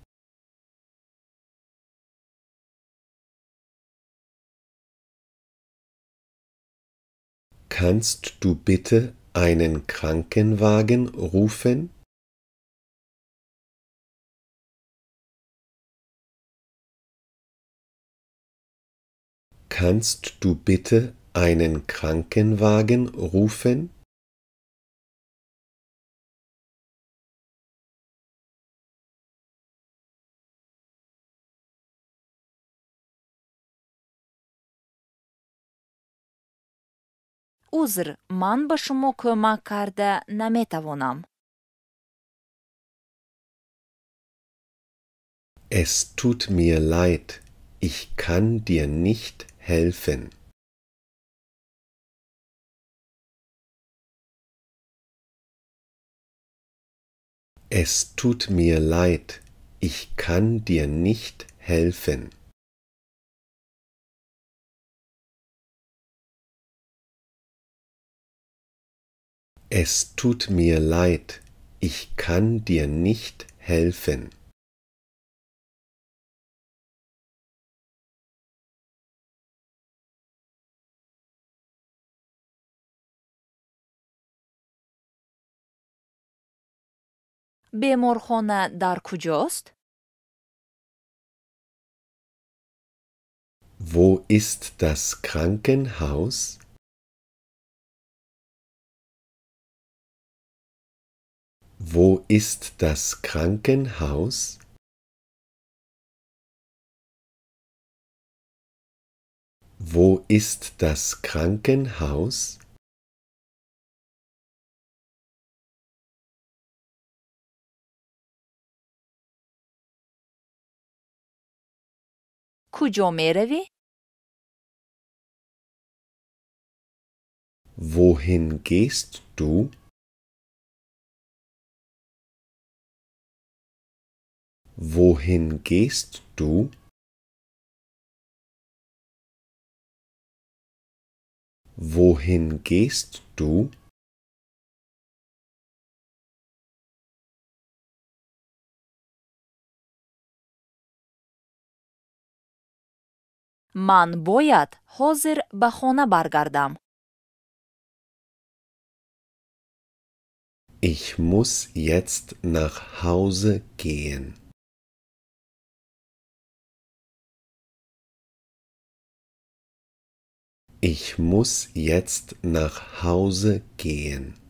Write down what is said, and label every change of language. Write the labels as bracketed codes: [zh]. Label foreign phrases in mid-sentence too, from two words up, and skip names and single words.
[de] Kannst du bitte einen Krankenwagen rufen? Kannst du bitte einen Krankenwagen rufen? [tg] узр, ман ба шумо кӯмак карда наметавонам. [de] Es tut mir leid, ich kann dir nicht helfen. Es tut mir leid, ich kann dir nicht helfen. Es tut mir leid, ich kann dir nicht helfen. [tg] беморхона дар куҷост? [de] Wo ist das Krankenhaus? Wo ist das Krankenhaus? Wo ist das Krankenhaus? [tg] куҷо меравӣ? [de] Wohin gehst du? Wohin gehst du? Wohin gehst du? [tg] ман бояд ҳозир ба хона баргардам. [de] Ich muss jetzt nach Hause gehen. Ich muss jetzt nach Hause gehen.